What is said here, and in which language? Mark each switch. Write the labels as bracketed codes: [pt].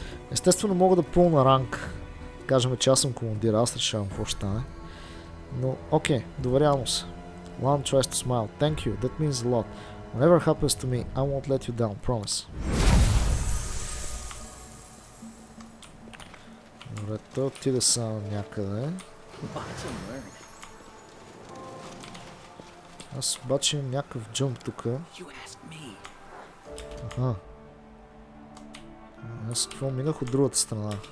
[bg] Естествено мога да пълна ранг. Кажем, че аз съм командир, аз решавам какво ще стане. Но, окей, доверявам се. [en] One tries to smile. Thank you. That means a lot. Whatever happens to me, I won't let you down. Promise. [bg] Добре, той отиде само някъде. Аз обаче имам някакъв джъмп тук. Аха. Аз какво минах от другата страна?